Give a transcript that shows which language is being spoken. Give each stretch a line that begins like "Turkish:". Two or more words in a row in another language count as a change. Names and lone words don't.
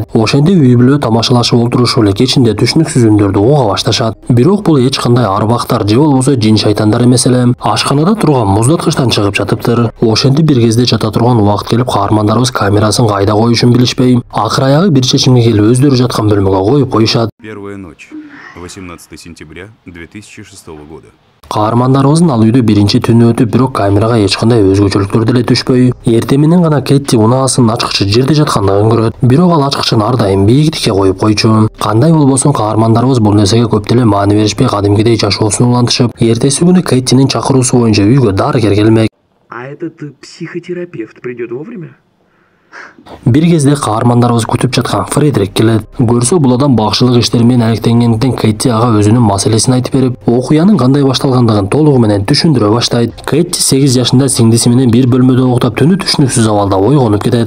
Kyrgyz: Ошентип үй бүлө тамашалашып олтурушуп эле кечинде түшүнүксүз үндөрдү уга башташат. Бирок бул эч кандай арбактар же болбосо жин шайтандар эмес эле. Ашканада турган муздаткычтан чыгып жатыптыр. Ошентип бир кезде жата турган убакыт келип, каармандарыбыз камерасын кайда коюшун билишпей, акыр аягы бир чечимге келип өздөрү жаткан бөлмөгө коюп коюшат.
Russian: Первая ночь, 18 сентября 2006 года.
Kyrgyz: Каармандарыбыздын ал үйдө биринчи түнү өтүп, бирок камерага эч кандай өзгөчөлүктөр деле түшпөй, эртең менен гана Кетти унаасынын ачкычы жерде жаткандыгын көрөт. Бирок ал ачкычын ар дайым бийиктикке коюп койчу. Кандай болбосун каармандарыбыз бул нерсеге көп деле маани беришпей, кадимкидей жашоосун улантышып, эртеси күнү Кеттинин чакыруусу боюнча үйгө дарыгер келмек.
Russian: А этот психотерапевт придет вовремя?
Kyrgyz: Бир кезде каармандарыбыз күтүп жаткан Фредерик келет. Көрсө бул адам бакшылык иштери менен алектенгенден Кетти ага өзүнүн маселесин айтып берип, окуянын кандай башталгандыгын толугу менен түшүндүрө баштайт. Кетти 8 жашында сиңдиси менен бир бөлмөдө уктап, түнү түшүнүксүз абалда ойгонуп кетет.